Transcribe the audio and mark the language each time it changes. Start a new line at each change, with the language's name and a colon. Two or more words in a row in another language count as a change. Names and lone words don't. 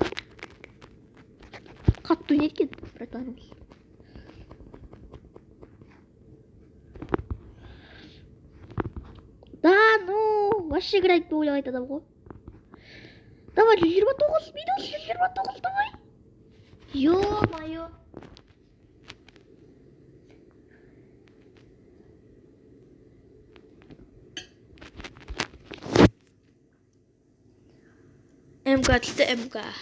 Kazakh: Қатты ойнайды екен, братанымыз.
Russian: Да, ну, вообще играть бы
Kazakh: ойлайды адам ғой.
Russian: Давай, 129 минус, 129, давай.
Kazakh: Ё-моё. МК түсті, МК.